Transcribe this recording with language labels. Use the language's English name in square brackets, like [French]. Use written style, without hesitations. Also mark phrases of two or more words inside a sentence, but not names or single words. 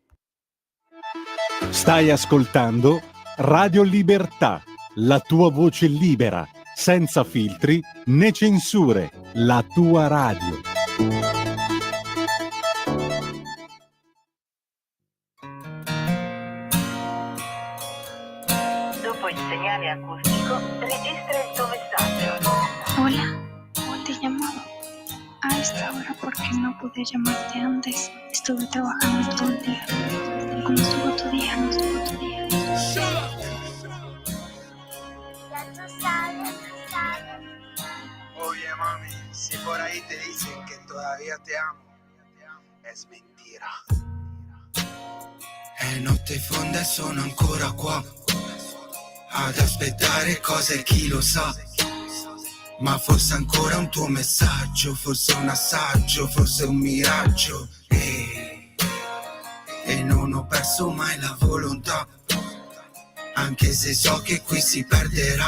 [Italian] Stai ascoltando Radio Libertà, la tua voce libera, senza filtri né censure, la tua radio. Dopo il segnale acustico, registra il tuo messaggio. [Spanish] Hola, te llamaba a esta hora porque no pude llamarte antes. Estuve trabajando todo el día. ¿Cómo estuvo tu día? ¿No estuvo tu día? Oye mami, si por ahí te dicen que todavía te amo, es mentira. [Italian] È notte fonda e sono ancora qua ad aspettare cose, chi lo sa. Ma forse ancora un tuo messaggio, forse un assaggio, forse un miraggio. E non ho perso mai la volontà, anche se so che qui si perderà.